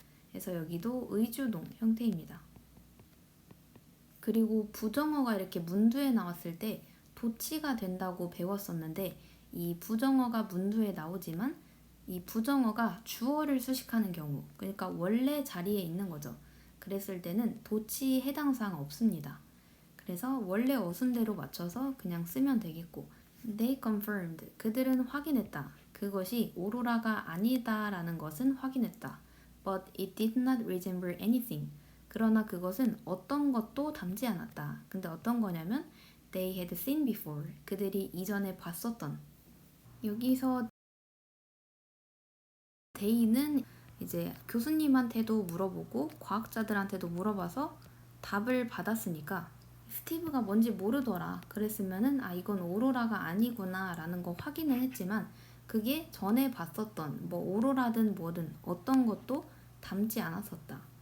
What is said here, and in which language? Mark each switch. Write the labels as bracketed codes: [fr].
[ko] 그래서 여기도 의주동 형태입니다. 그리고 부정어가 이렇게 문두에 나왔을 때 도치가 된다고 배웠었는데 이 부정어가 문두에 나오지만 이 부정어가 주어를 수식하는 경우, 그러니까 원래 자리에 있는 거죠. 그랬을 때는 도치 해당 사항 없습니다. 그래서 원래 어순대로 맞춰서 그냥 쓰면 되겠고 [en] They confirmed, [ko] 그들은 확인했다. 그것이 오로라가 아니다라는 것은 확인했다. [en] But it did not resemble anything. [ko] 그러나 그것은 어떤 것도 닮지 않았다. 근데 어떤 거냐면 [en] They had seen before. [ko] 그들이 이전에 봤었던. 여기서 they는 이제 교수님한테도 물어보고 과학자들한테도 물어봐서 답을 받았으니까 스티브가 뭔지 모르더라. 그랬으면은 이건 오로라가 아니구나 라는 거 확인을 했지만 그게 전에 봤었던 뭐 오로라든 뭐든 어떤 것도 닮지 않았었다.